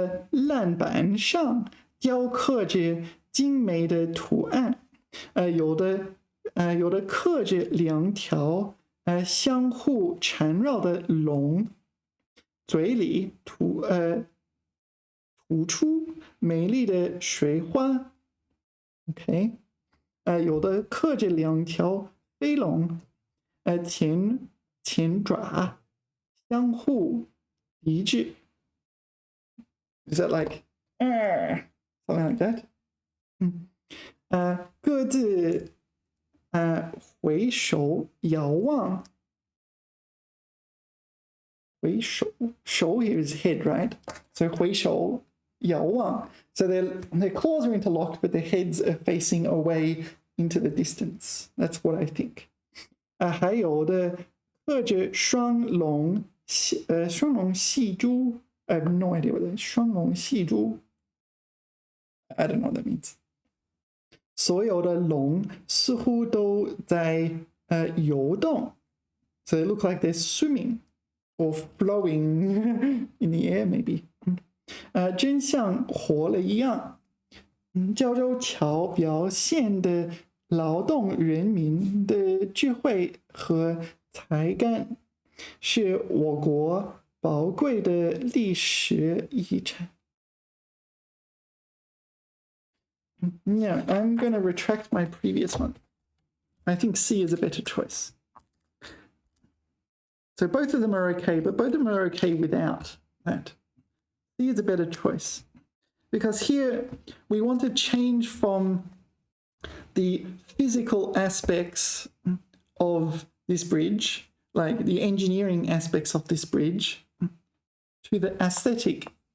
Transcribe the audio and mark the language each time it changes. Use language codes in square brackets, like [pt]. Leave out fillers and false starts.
[zh] 栏板上雕刻着精美的图案，有的刻着两条相互缠绕的龙，嘴里吐出美丽的水花。 OK， 有的刻着两条飞龙，前爪相互抵制。 [en] Is that like something like that? [zh] 各自回首遥望。 [en] 回首 here is head, right? [zh] So 回首遥望. [en] So their claws are interlocked, but their heads are facing away into the distance. That's what I think. [zh] 还有的刻着双龙戏珠。 [en] I have no idea what that is. [zh] 双龙戏珠。 [en] I don't know what that means. [zh] 所有的龙似乎都在游动。 [en] So they look like they're swimming or flowing in the air, maybe. [zh] 真像活了一样。胶州桥表现的劳动人民的智慧和才干，是我国宝贵的历史遗产。 [en] Yeah, I'm going to retract my previous one. I think C is a better choice. So both of them are okay, but both of them are okay without that. C is a better choice. Because here we want to change from the physical aspects of this bridge, like the engineering aspects of this bridge, to the aesthetic.